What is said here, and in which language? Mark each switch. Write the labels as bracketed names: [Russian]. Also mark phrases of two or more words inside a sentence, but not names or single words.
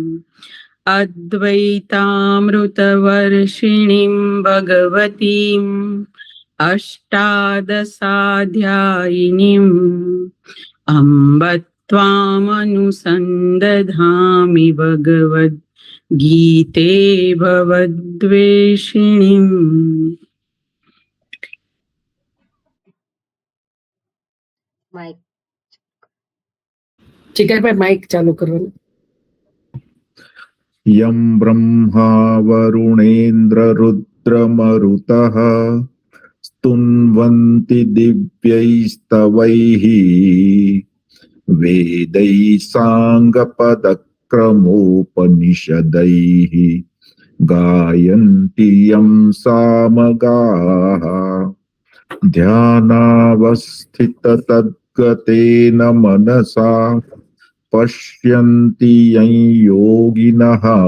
[Sanskrit] अद्वैतामृतवर्षिणीं भगवतीम् अष्टादशाध्यायिनीम् अम्ब त्वामनुसन्दधामि भगवद्गीते भवद्वेषिणीम्। [Gujarati] માઇક ચિકાભાઈ માઇક ચાલુ કરવાનું. [Sanskrit] यं ब्रह्मा वरुणेन्द्ररुद्रमरुतः स्तुन्वन्ति दिव्यैस्तवैः वेदैः साङ्गपदक्रमोपनिषदैः गायन्ति यं सामगाः ध्यानावस्थिततद्गतेन मनसा पश्यन्ति यं योगिनः